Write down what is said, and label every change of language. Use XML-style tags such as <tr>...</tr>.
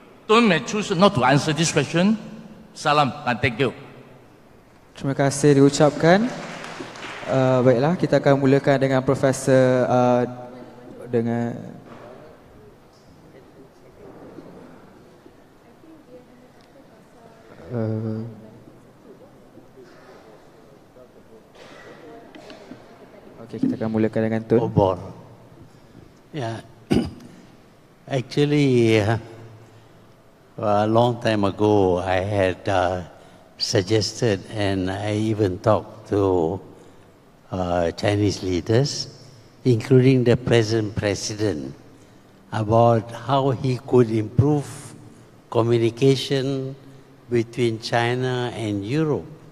<en>Tun may choose not to answer this question.</en> <ms>Salam dan</ms> <en>thank you.</en> <ms>Terima kasih diucapkan. Baiklah, kita akan mulakan dengan Profesor dengan okey, kita akan mulakan dengan Tun. Obor. Yeah.</ms> <en>Actually, a long time ago, I had suggested and I even talked to Chinese leaders, including the present president, about how he could improve communication between China and Europe.</en>